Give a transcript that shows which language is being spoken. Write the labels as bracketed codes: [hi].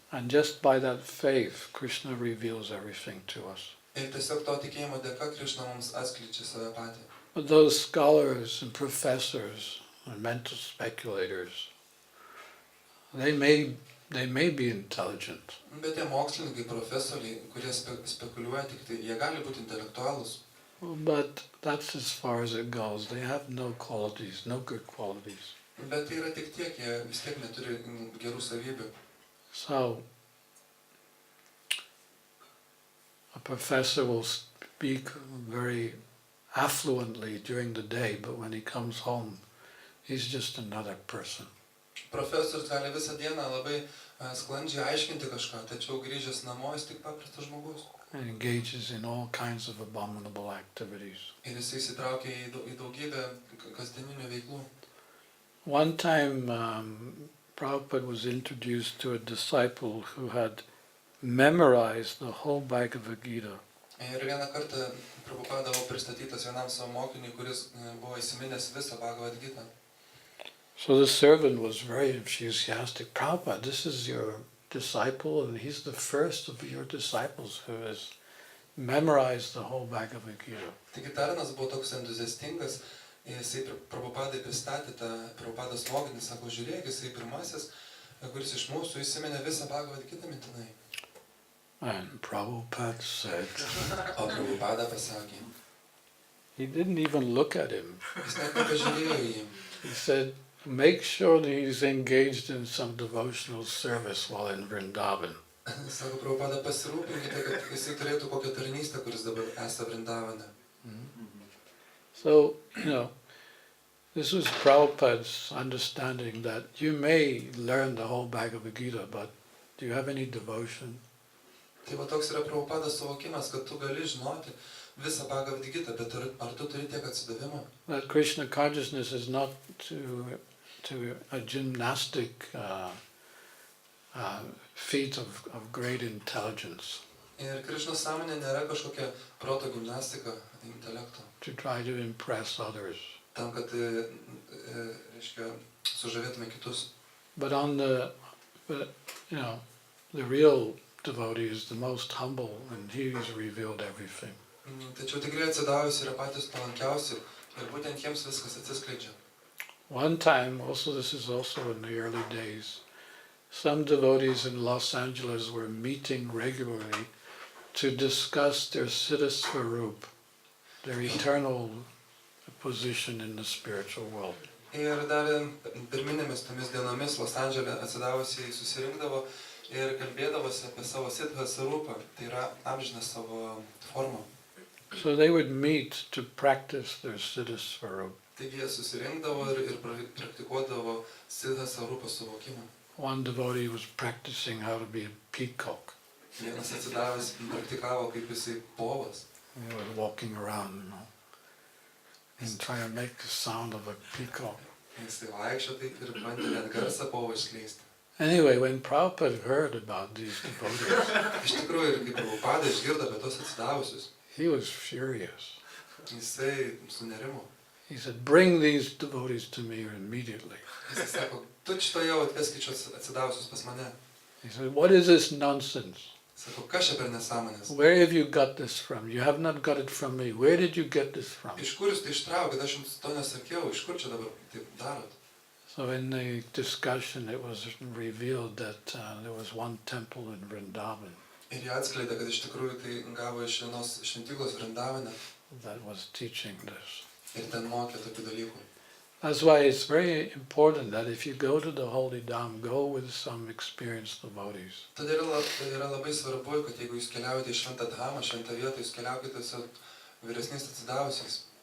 [en] And just by that faith, Krishna reveals everything to us. [lt] Ir tiesiog to tikėjimo dėka Krishna mums atskleidžia save patį. [en] But those scholars and professors and mental speculators, they may be intelligent, [lt] Bet tie mokslininkai, profesoriai, kurie spekuliuoja tik tai, jie gali būti intelektualūs. [en] but that's as far as it goes. They have no qualities, no good qualities. [lt] Bet tai yra tik tiek, jie vis tiek neturi gerų savybių. [en] So, a professor will speak very affluently during the day, but when he comes home, he's just another person. [lt] Profesorius gali visą dieną labai sklandžiai aiškinti kažką, tačiau grįžęs namo jis tik paprastas žmogus. [en] And engages in all kinds of abominable activities. [lt] Ir jis įsitraukia į daugybę kasdieninių veiklų. [en] One time, Prabhupada was introduced to a disciple who had memorized the whole Bhagavad Gita. [lt] Ir vieną kartą Prabhupada buvo pristatytas vienam savo mokiniui, kuris buvo įsiminęs visą Bhagavad Gitą. [en] So the servant was very enthusiastic. Prabhupada, this is your disciple, and he's the first of your disciples who has memorized the whole Bhagavad Gita. [lt] Taigi tarnas buvo toks entuziastingas, jisai Prabhupadai pristatė tą Prabhupados mokinį, sako, žiūrėk, jisai pirmasis, kuris iš mūsų įsiminė visą Bhagavad Gitą mintinai. [en] And Prabhupada said, [lt] O Prabhupada pasakė, [en] he didn't even look at him. [lt] jis net nepažiūrėjo į jį. [en] He said, make sure that he's engaged in some devotional service while in Vrindavan. [lt] Sako, Prabhupada, pasirūpinkite, kad jisai turėtų kokią tarnystę, kuris dabar esą Vrindavane. [en] So, this was Prabhupada's understanding that you may learn the whole Bhagavad Gita, but do you have any devotion? [lt] Tai va toks yra Prabhupadas suvokimas, kad tu gali žinoti visą Bhagavad Gita, bet ar tu turi tiek atsidavimo? [en] That Krishna consciousness is not to a gymnastic feat of great intelligence. [lt] Ir Krišnos sąmonė nėra kažkokia proto gimnastika, intelekto. [en] To try to impress others. [lt] Tam, kad, reiškia, sužavėtume kitus. [en] But the real devotee is the most humble, and he has revealed everything. [lt] Tačiau tikrai atsidavusi yra patys palankiausi ir būtent jiems viskas atsiskleidžia. [en] One time, this is also in the early days, some devotees in Los Angeles were meeting regularly to discuss their Siddha Swarup, their eternal position in the spiritual world. [lt] Ir dar pirminėmis tomis dienomis Los Andžele atsidavusiai susirinkdavo ir kalbėdavosi apie savo Siddha Swarupą, tai yra amžiną savo formą. [en] So they would meet to practice their Siddha Swarup. [lt] Taigi jie susirinkdavo ir praktikuodavo Siddha Swarupą suvokimą. [en] One devotee was practicing how to be a peacock. [lt] Vienas atsidavęs praktikavo kaip jisai povas. [en] He was walking around, and trying to make the sound of a peacock. [lt] Jisai vaikščio taip ir bandė net garsą povo išskleisti. [en] Anyway, when Prabhupada heard about these devotees, [lt] Iš tikrųjų, ir kai Prabhupada išgirdo apie tos atsidavusius, [en] he was furious. [lt] jisai sunerimo. [en] He said, "Bring these devotees to me immediately." [lt] Jisai sako, tu šito jau atveskit šios atsidavusius pas mane. [en] He said, "What is this nonsense? [lt] Sako, kas čia per nesąmonės? [en] Where have you got this from? You have not got it from me. Where did you get this from?" [lt] Iš kur jūs tai ištraukėt, aš jums to nesakiau, iš kur čia dabar taip darot? [en] So in the discussion, it was revealed that there was one temple in Vrindavan [lt] Ir jie atskleidė, kad iš tikrųjų tai gavo iš vienos šventyklos Vrindavane [en] that was teaching this. [lt] ir ten mokė tokių dalykų. [en] That's why it's very important that if you go to the Holy Dham, go with some experienced devotees. [lt] Todėl yra labai svarbu, kad jeigu jūs keliaujate į šventą dhamą, šventą vietą, jūs keliaukite su vyresniais atsidavusiais.